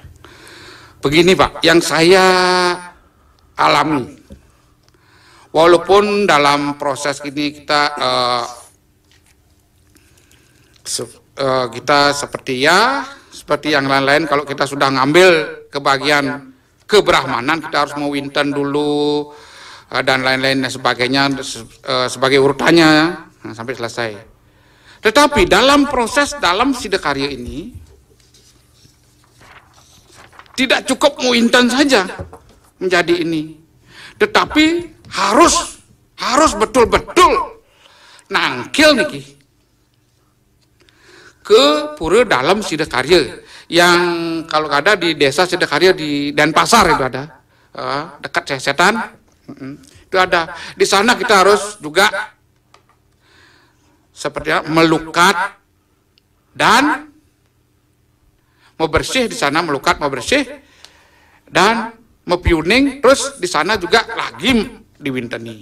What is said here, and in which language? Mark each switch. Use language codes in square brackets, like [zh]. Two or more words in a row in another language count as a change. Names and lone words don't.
[id] Begini Pak, yang saya alami, walaupun dalam proses ini kita seperti yang lain-lain, kalau kita sudah ngambil ke bagian kebrahmanan, kita harus mewinten dulu, dan lain-lain dan sebagainya sebagai urutannya sampai selesai. Tetapi dalam proses dalam Sidakarya ini tidak cukup muintan saja menjadi ini, tetapi harus betul-betul [ban] nangkil niki [id] ke pura dalam Sidakarya yang kalau ada di desa Sidakarya di Denpasar itu ada dekat Setan. Itu ada. Di sana kita harus juga seperti melukat dan membersih di sana, melukat, membersih dan mepiuning, terus di sana juga lagi diwinteni.